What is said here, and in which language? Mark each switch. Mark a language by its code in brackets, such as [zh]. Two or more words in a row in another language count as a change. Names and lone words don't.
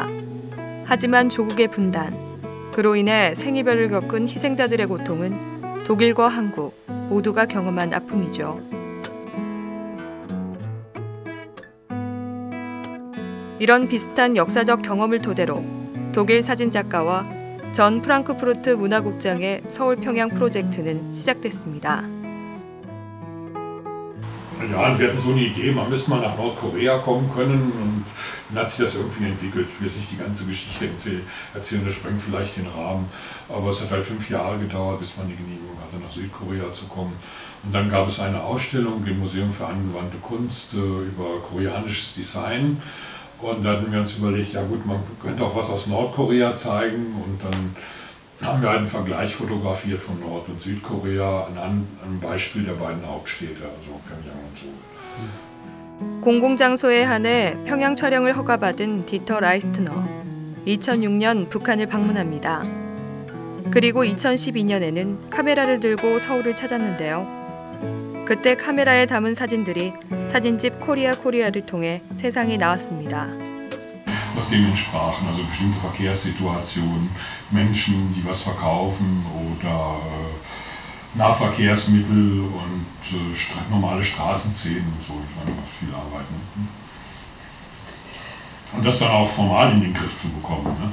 [ko] 하지만 조국의 분단, 그로 인해 생이별을 겪은 희생자들의 고통은 독일과 한국 모두가 경험한 아픔이죠. 이런 비슷한 역사적 경험을 토대로 독일 사진작가와 전 프랑크푸르트 문화국장의 서울 평양 프로젝트는 시작됐습니다. [de] Ja, wir hatten so eine Idee, man müsste mal nach Nordkorea kommen können und dann hat sich das irgendwie entwickelt. Ich will jetzt nicht die ganze Geschichte erzählen, das sprengt vielleicht den Rahmen, aber es hat halt 5 Jahre gedauert, bis man die Genehmigung hatte, nach Südkorea zu kommen. Und dann gab es eine Ausstellung im Museum für angewandte Kunst über koreanisches Design und da hatten wir uns überlegt, ja gut, man könnte auch was aus Nordkorea zeigen und dann haben wir halt einen Vergleich fotografiert von Nord- und Südkorea an einem Beispiel der beiden Hauptstädte, also Pyongyang und Seoul. [ko] 공공장소에 한해 평양 촬영을 허가받은 디터 라이스트너. 2006년 북한을 방문합니다. 그리고 2012년에는 카메라를 들고 서울을 찾았는데요. 그때 카메라에 담은 사진들이 사진집 코리아를 통해 세상에 나왔습니다. [de] Was dem entsprachen, also bestimmte Verkehrssituationen, Menschen, die was verkaufen oder Nahverkehrsmittel und normale Straßenszenen und so. Ich meine, viel Arbeit. Ne? Und das dann auch formal in den Griff zu bekommen, ne?